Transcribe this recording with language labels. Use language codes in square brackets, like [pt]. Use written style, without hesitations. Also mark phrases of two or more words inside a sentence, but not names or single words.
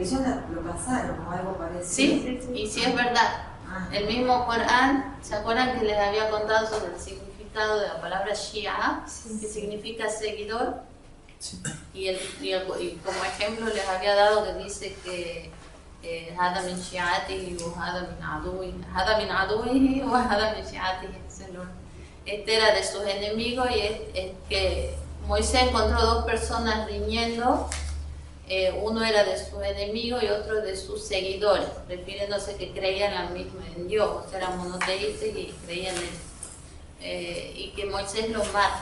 [es] Lo pasaron o algo parecido. Sí, y sí es verdad. El mismo Corán, ¿se acuerdan que les había contado sobre el significado de la palabra Shia, que significa seguidor? Sí. Y como ejemplo les había dado que dice que [ar] هذا من شيعته وهذا من عدوه هذا من عدوه وهذا من شيعته. [es] Este era de sus enemigos y es que Moisés encontró dos personas riñendo, uno era de sus enemigos y otro de sus seguidores, refiriéndose que creían en Dios, o sea, eran monoteístas y creían en él, y que Moisés los mata.